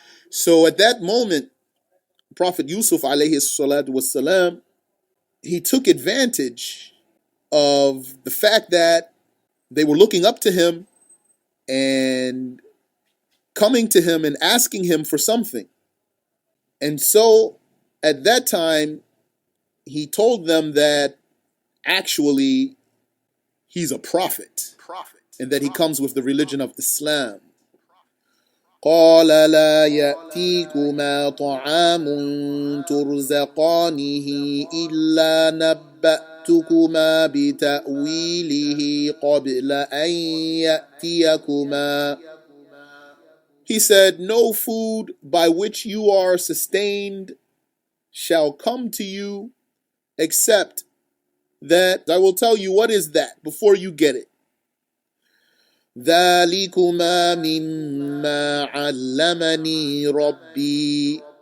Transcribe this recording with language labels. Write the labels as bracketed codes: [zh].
[en] So at that moment, Prophet Yusuf alayhi salatu wasalam, he took advantage of the fact that they were looking up to him and coming to him and asking him for something. And so at that time, he told them that actually he's a prophet and that he comes with the religion of Islam. [ar] قال لا يأتيكما طعام ترزقانه إلا نبأتكما بتأويله قبل أن يأتيكما. [en] He said, no food by which you are sustained shall come to you except that I will tell you what is that before you get it. [ar] ذَلِكُمَا مِمَّا عَلَّمَنِي رَبِّي.